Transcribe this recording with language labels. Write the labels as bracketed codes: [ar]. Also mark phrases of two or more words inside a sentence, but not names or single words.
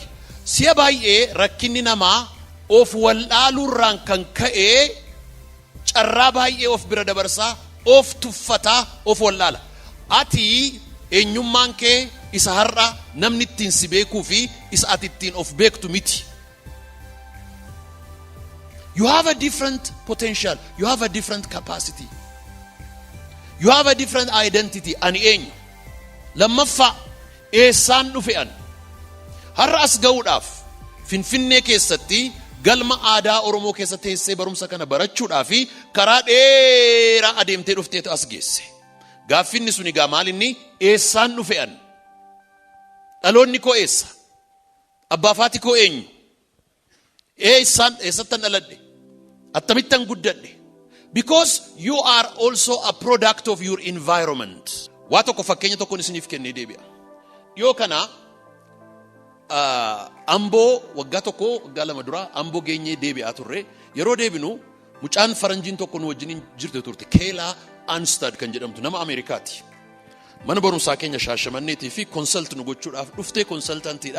[om] Si'a baay'ee rakkinni namaa of wallaaluurraan kan ka'ee carraa baay'ee of bira dabarsaa, of tuffataa, of wallaala. Ati eenyummaan kee isa har'a namni ittiin si beekuu fi isa ati ittiin of beektu miti. [en] You have a different potential. You have a different capacity. You have a different identity. [om] Ani eenyu? Lammaffaa eessaan dhufe ani? Har'a as ga'uudhaaf Finfinnee keessatti galma aadaa Oromoo keessatti teessee barumsa kana barachuudhaaf karaa dheeraa adeemtee dhufteetu as geesse. Gaaffinni sun egaa maal inni? Eessaan dhufe ani? Dhaloonni koo eessa? Abbaa fi haati koo eenyu? Eessattan dhaladhe? Attamittan guddadhe? [en] Because you are also a product of your environment. [om] Waa tokko fakkeenya tokkoon isiniif kennee deebi'a. Yoo kana Amboo waggaa tokko waggaa lama dura Amboo geenyee deebi'aa turre. Yeroo deebinu mucaan faranjiin tokko nu wajjin jirte turte. Keelaa Anstad kan jedhamtu nama Ameerikaati. Mana barumsaa keenya Shaashamanneetii fi consult nu gochuudhaaf dhuftee consultantiidha.